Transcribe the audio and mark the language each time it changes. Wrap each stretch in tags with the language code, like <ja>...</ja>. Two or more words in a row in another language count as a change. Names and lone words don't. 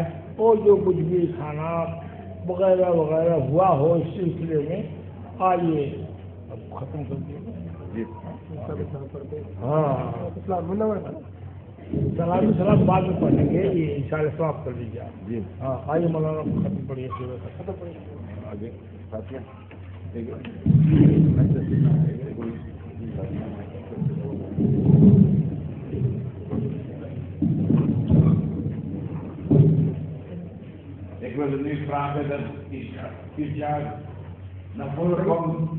<ur>اور جو کچھ بھی کھانا وغیرہ وغیرہ ہوا ہو اس سلسلے میں، آئیے اب ختم کر دیں۔ ہاں، سلام بعد میں پڑھیں گے، یہ انشاءاللہ ثواب کر دیجیے آپ۔ جی ہاں، آئیے مولانا ختم پڑھیے، ختم پڑھیے آگے۔</ur> <nl>Ik wil u nu vragen dat Ishaq naar voren komt.</nl>